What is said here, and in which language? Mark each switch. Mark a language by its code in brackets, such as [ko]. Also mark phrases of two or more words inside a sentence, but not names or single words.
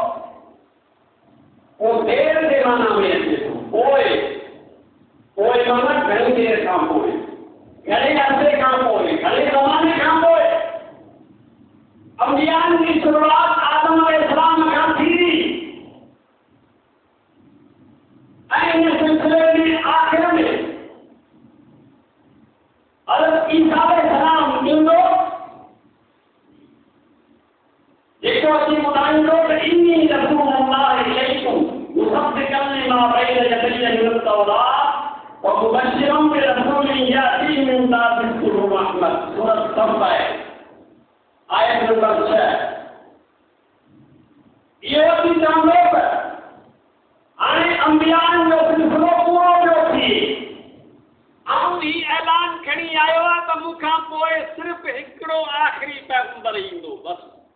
[sd] उहो देर जे माना में अचे थो पोइ माना घणी देर खां पोइ घणे अरसे खां पोइ घणे ज़माने खां पोइ अंबियानि जी शुरूआत आदम अलैहिस्सलाम खां थी ऐं इन सिलसिले में आख़िर में हज़रत ईसा अलैहिस्सलाम ईंदो जेको अची ॿुधाईंदो त [ar] إني رسول الله إليكم مصدقا لما بين يدي من التوراة ومبشرا برسول يأتي من بعدي اسمه أحمد [sd] सूरत सफ़ आयत नंबर 6 इहो बि चवंदो त हाणे अंबियानि जो सिलसिलो पूरो पियो थिए ऐं ही ऐलान खणी आयो आहे त मूंखां पोइ सिर्फ़ हिकिड़ो आख़िरी पैगंबर ईंदो बसि